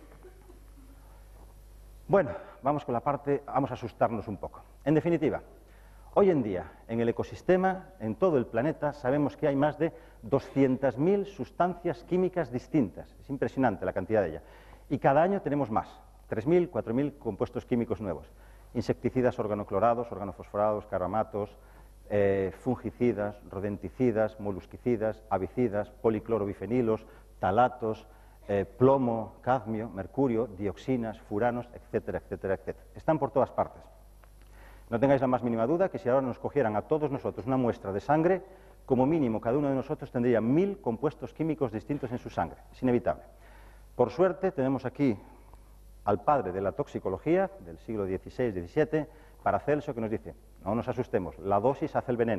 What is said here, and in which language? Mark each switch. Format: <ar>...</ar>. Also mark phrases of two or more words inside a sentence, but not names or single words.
<es>Bueno, vamos a asustarnos un poco. En definitiva, hoy en día, en el ecosistema, en todo el planeta, sabemos que hay más de 200.000 sustancias químicas distintas. Es impresionante la cantidad de ellas. Y cada año tenemos más, 3.000, 4.000 compuestos químicos nuevos. Insecticidas organoclorados, organofosforados, caramatos, fungicidas, rodenticidas, molusquicidas, avicidas, policlorobifenilos, talatos, plomo, cadmio, mercurio, dioxinas, furanos, etcétera, etcétera, etcétera. Están por todas partes. No tengáis la más mínima duda que si ahora nos cogieran a todos nosotros una muestra de sangre, como mínimo cada uno de nosotros tendría 1000 compuestos químicos distintos en su sangre. Es inevitable. Por suerte tenemos aquí al padre de la toxicología del siglo XVI-XVII, Paracelso, que nos dice: no nos asustemos, la dosis hace el veneno.</es>